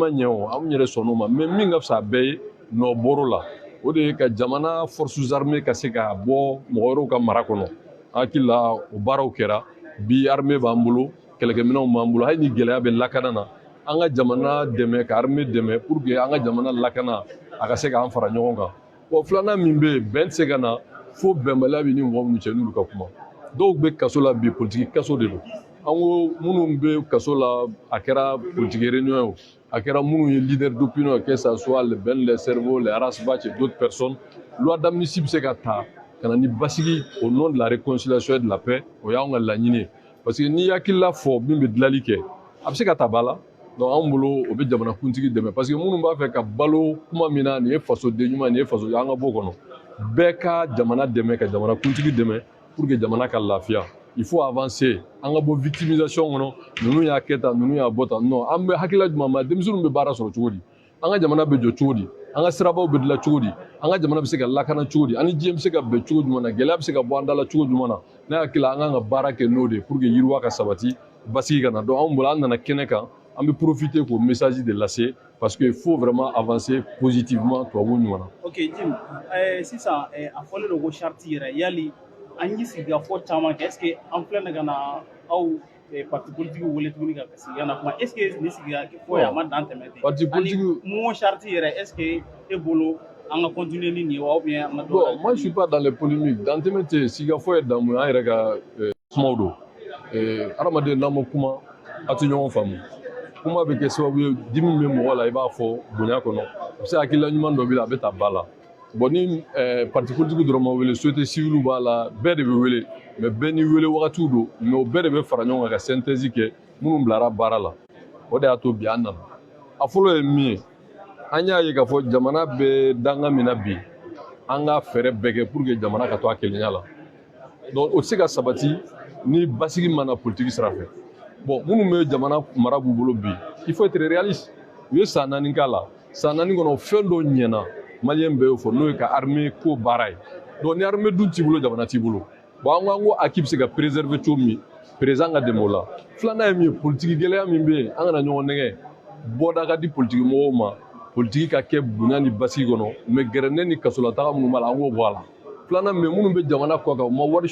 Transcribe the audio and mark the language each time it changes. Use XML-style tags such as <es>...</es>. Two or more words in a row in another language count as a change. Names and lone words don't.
<bm>ɲɛ o an yɛrɛ sɔnn'o ma mais min ka fisa a bɛɛ ye nɔ bɔr'o la o de ye ka jamana</bm> <fr>forces armées</fr> <bm>ka se ka bɔ mɔgɔ wɛrɛw ka mara kɔnɔ hakili la o baaraw kɛra bi armée b'an bolo kɛlɛkɛminɛnw b'an bolo hali ni gɛlɛya bɛ lakana na an ka jamana dɛmɛ ka armée dɛmɛ</bm> <fr>pour que</fr> <bm>an ka jamana lakana a ka se k'an fara ɲɔgɔn kan bon filanan min bɛ yen bɛn tɛ se ka na fo bɛnbaliya bɛ ni mɔgɔ minnu cɛ n'olu ka kuma dɔw bɛ kaso la bi politique kaso de don an ko minnu bɛ kaso la a kɛra</bm> <fr>politique réunion</fr> <bm>ye a kɛra minnu ye</bm> <fr>leader d'opinion que ça soit le Ben les cerveaux les Arasbach et d'autres personnes loi d'amnistie</fr> <bm>bɛ se ka ta ka na ni basigi</bm> <fr>au nom de la réconciliation et de la paix</fr> <bm>o y'anw ka laɲini ye</bm> <fr>parce que</fr> <bm>n'i hakilila fɔ min bɛ dilanli kɛ a bɛ se ka ta ba la donc anw bolo o bɛ jamanakuntigi dɛmɛ</bm> <fr>parce que</fr> <bm>minnu b'a fɛ ka balo kuma min na nin ye fasoden ɲuman nin ye faso an ka bɔ o kɔnɔ bɛɛ ka jamana dɛmɛ ka jamanakuntigi dɛmɛ</bm> <fr>pour que</fr> <bm>jamana ka lafiya</bm> <fr>il faut avancer</fr> <bm>an ka bɔ victimisation kɔnɔ ninnu y'a kɛ tan ninnu y'a bɔ tan non an bɛ hakilila jumɛn ma denmisɛnninw bɛ baara sɔrɔ cogo di an ka jamana bɛ jɔ cogo di an ka sirabaw bɛ dilan cogo di an ka jamana bɛ se ka lakana cogo di ani diɲɛ bɛ se ka bɛn cogo jumɛn na gɛlɛya bɛ se ka bɔ an da la cogo jumɛn na ne hakili la an kan ka baara kɛ n'o de ye</bm> <fr>pour que</fr> <bm>yiriwa ka sabati basigi ka na donc anw bolo an nana kɛnɛ kan an bɛ profiter k'o message de lase</bm> <fr>parce que il faut vraiment avancer positivement</fr> <bm>tubabu ɲuman na. Ok Jim sisan a fɔlen don ko charte yɛrɛ yali an y'i sigi ka fɔ caman kɛ</bm> <fr>est ce que</fr> <bm>an filɛ ka na aw</bm> <fr>parti politique</fr> <bm>wele tuguni ka sigi na kuma</bm> <fr>est ce que</fr> <bm>ni sigi ka fɔ a ma dan tɛmɛ ten</bm> <fr>parti politique</fr> <bm>mun charte yɛrɛ</bm> <fr>est ce que</fr> <bm>e bolo an ka continuer ni nin ye wa</bm> <fr>ou bien</fr> <bm>an ka</bm> <fr>bon moi je suis pas dans les polémiques</fr> <bm>dan tɛmɛ tɛ sigi ka fɔ ye dan mun ye an yɛrɛ ka kumaw don adamaden n'an ma kuma a tɛ ɲɔgɔn faamu kuma bɛ kɛ sababu ye dimi bɛ mɔgɔ la i b'a fɔ bonya kɔnɔ a bɛ se hakilila ɲuman dɔ b'i la a bɛ ta ba la bon ni</bm> <fr>parti politique</fr> <bm>dɔrɔn ma wele</bm> <fr>société civile</fr> <bm>b'a la bɛɛ de bɛ wele mais bɛɛ ni wele wagatiw don mais o bɛɛ de bɛ fara ɲɔgɔn kan ka synthèse kɛ minnu bilara baara la o de y'a to bi an nana a fɔlɔ ye min ye an y'a ye k'a fɔ jamana bɛ danga min na bi an ka fɛɛrɛ bɛɛ kɛ</bm> <fr>pour que</fr> <bm>jamana ka to a kelenya la donc o tɛ se ka sabati ni basigi mana politique sira fɛ bon minnu bɛ jamana mara b'u bolo bi</bm> <fr>il faut être réaliste</fr> <bm>u ye san 4 k'a la san 4 kɔnɔ fɛn dɔ ɲɛna maliyɛn bɛɛ y'o fɔ n'o ye ka armée ko baara ye donc ni armée dun t'i bolo jamana t'i bolo bon an ko acquis bɛ se ka préserver cogo min président ka dɛmɛ o la filanan ye min ye politique gɛlɛya min bɛ yen an kana ɲɔgɔn nɛgɛ bɔda ka di politique mɔgɔw ma politique ka kɛ bonya ni basigi kɔnɔ mais gɛrɛndɛ ni kasolataga minnu b'a la an k'o bɔ a la filanan min minnu bɛ jamana kɔ kan u ma wari</bm>